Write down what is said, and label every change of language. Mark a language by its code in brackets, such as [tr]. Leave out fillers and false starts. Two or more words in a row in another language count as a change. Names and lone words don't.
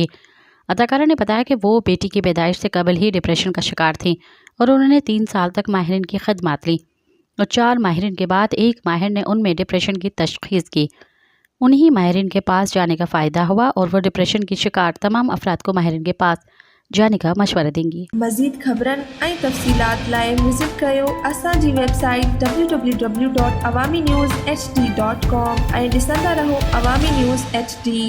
[ur] اداکارہ نے بتایا کہ وہ بیٹی کی پیدائش سے قبل ہی ڈپریشن کا شکار تھیں اور انہوں نے 3 سال تک ماہرین کی خدمات لیں اور 4 ماہرین کے بعد ایک ماہر نے ان میں ڈپریشن کی تشخیص کی۔ انہی ماہرین کے پاس جانے کا فائدہ ہوا اور وہ ڈپریشن کی شکار تمام افراد کو ماہرین کے پاس جانے کا مشورہ دیں گی۔ [sd] مزید خبرن ऐं तफ़सीलात लाइ विज़िट कयो असांजी वेबसाइट www.awamiNewsHD.com ऐं ॾिसंदा रहो अवामी न्यूज़ HD।